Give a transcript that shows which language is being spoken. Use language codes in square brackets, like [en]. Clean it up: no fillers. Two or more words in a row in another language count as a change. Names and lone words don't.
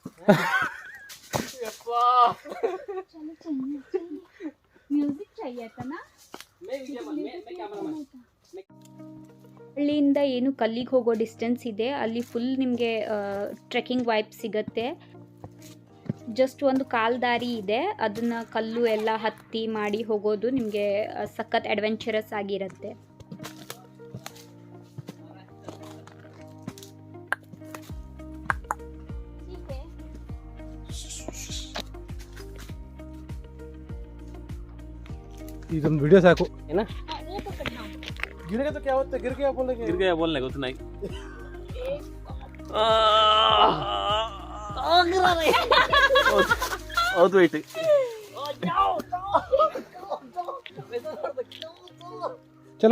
[hi] चलो चाहिए म्यूजिक चाहिए था ना. [kn] ಹಳ್ಳಿಯಿಂದ ಏನು ಕಲ್ಲಿಗೆ ಹೋಗೋ ಡಿಸ್ಟೆನ್ಸ್ ಇದೆ ಅಲ್ಲಿ ಫುಲ್ ನಿಮಗೆ [en] trekking vibe [kn] ಸಿಗುತ್ತೆ. ಜಸ್ಟ್ ಒಂದು ಕಾಲ್ ದಾರಿ ಇದೆ, ಅದನ್ನು ಕಲ್ಲು ಎಲ್ಲ ಹತ್ತಿ ಮಾಡಿ ಹೋಗೋದು ನಿಮಗೆ ಸಖತ್ ಅಡ್ವೆಂಚರಸ್ ಆಗಿರುತ್ತೆ. ಇದೊಂದು ವಿಡಿಯೋ ಸಾಕು. ಏನ [hi] गिर गया तो क्या होता है? गिर गया बोलेंगे, गिर गया बोलने को तो नहीं. बहुत वेट. चलो.